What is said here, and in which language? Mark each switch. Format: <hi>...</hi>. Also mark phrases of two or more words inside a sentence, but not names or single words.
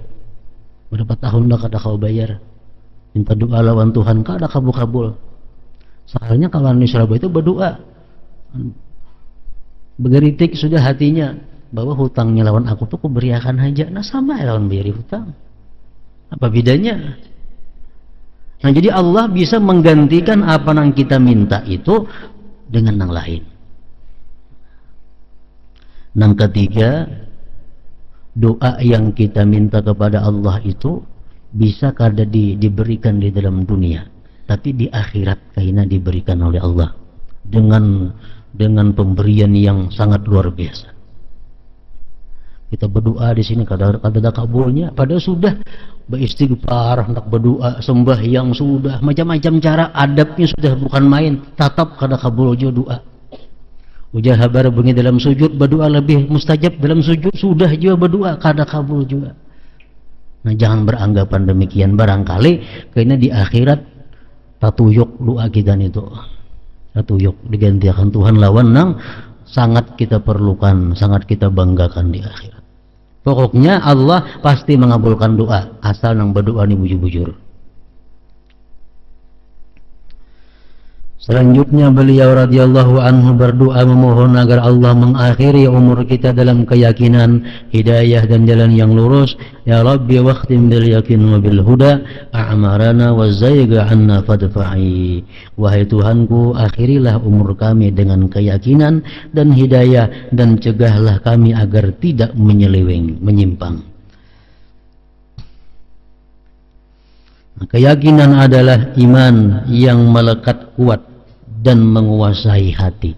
<bjn>Berapa tahun dah kada kau bayar. Minta doa lawan Tuhan, kada kabul-kabul. Soalnya kawan di Surabaya itu berdoa. Begeritik sudah hatinya bahwa hutangnya lawan aku tuh kuberiakan aja. Nah sama ya lawan bayari hutang. Apa bedanya? Nah jadi Allah bisa menggantikan apa yang kita minta itu dengan yang lain. Yang ketiga, doa yang kita minta kepada Allah itu bisa kada diberikan di dalam dunia, tapi di akhirat kayaknya diberikan oleh Allah dengan pemberian yang sangat luar biasa. Kita berdoa di sini kada ada kabulnya, padahal sudah beristighfar, hendak berdoa, sembahyang sudah, macam-macam cara, adabnya sudah bukan main, tetap kada kabul jo doa. Ujah habar bunyi dalam sujud, berdoa lebih mustajab dalam sujud, sudah juga berdoa kada kabul juga. Nah jangan beranggapan demikian, barangkali kayaknya di akhirat tatuyuk doa kita itu, tatuyuk digantikan Tuhan lawan nang sangat kita perlukan, sangat kita banggakan di akhirat. Pokoknya Allah pasti mengabulkan doa asal nang berdoa ni bujur-bujur.</bjn> <id>Selanjutnya beliau</id> <ar>رضي الله عنه</ar> <id>berdoa memohon agar Allah mengakhiri umur kita dalam keyakinan, hidayah dan jalan yang lurus.</id> <ar>يا ربي واختم باليقين وبالهدى أعمارنا وزيغا عنا فادفع.</ar> <id>Wahai Tuhanku, akhirilah umur kami dengan keyakinan dan hidayah, dan cegahlah kami agar tidak menyeleweng, menyimpang. Keyakinan adalah iman yang melekat kuat dan menguasai hati.</id>